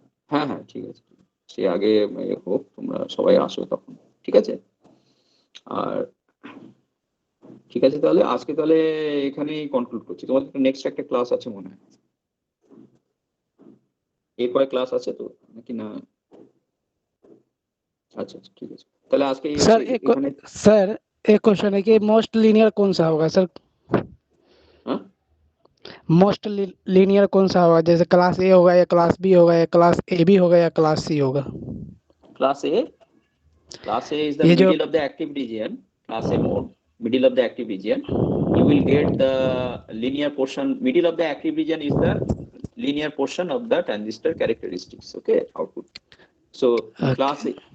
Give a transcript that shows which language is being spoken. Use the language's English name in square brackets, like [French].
[Bangla] হ্যাঁ হ্যাঁ ঠিক আছে, সে আগে হোক, তোমরা সবাই আসো তখন, ঠিক আছে? আর ঠিক আছে, তাহলে আজকে তাহলে এখানেই কনক্লুড করছি। তোমাদের নেক্সট একটা ক্লাস আছে মনে হয়, এরপরে ক্লাস আছে তো নাকি না? আচ্ছা আচ্ছা ঠিক আছে, তাহলে আজকে [Hindi] सर [Bangla] এখানে। [Hindi] सर एक क्वेश्चन है कि मोस्ट लीनियर कौन सा होगा सर? [Bangla] হ্যাঁ, [Hindi] मोस्ट लीनियर कौन सा होगा? जैसे क्लास ए होगा या क्लास बी होगा या क्लास ए बी होगा या क्लास सी होगा? [English] class A is the [Hindi] ये जो [English] middle of the active region. Class A mode, middle of the active region. You will get the linear portion. Middle of the active region is the linear portion of the transistor characteristics. Okay, output. So Okay.